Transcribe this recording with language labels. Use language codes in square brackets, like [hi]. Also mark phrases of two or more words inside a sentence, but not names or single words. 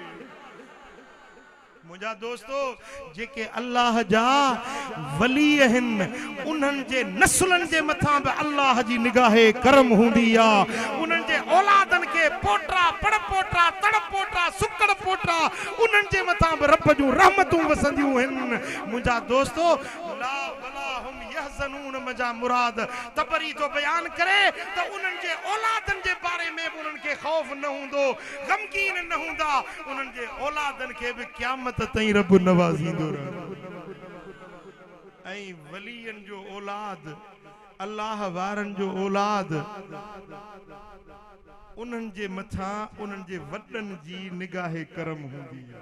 [sd] मुझा दोस्तों जेके अल्लाह जा वली आहिनि उन्हनि जे नस्लनि जे मथां बि अल्लाह जी निगाहे करम हूंदी आहे। उन्हनि जे औलादनि खे पोटरा पड़पोटरा तड़पोटरा सुकड़ पोटरा उन्हनि जे मथां बि रब जूं रहमतूं वसंदियूं आहिनि। मुझा दोस्तों [ar] لا ولا هم يحزنون [sd] मजा मुराद तबरी जो बयान करे त उन्हनि जे औलादनि जे बारे में बि उन्हनि खे खौफ न हूंदो गमगीन न हूंदा उन्हनि जे औलादनि खे बि क़यामत ताईं रब नवाज़ींदो रहंदो। ऐं वलियन जो औलाद अल्लाह वारनि जो औलाद उन्हनि जे मथां उन्हनि जे वॾनि जी निगाहे करम हूंदी आहे।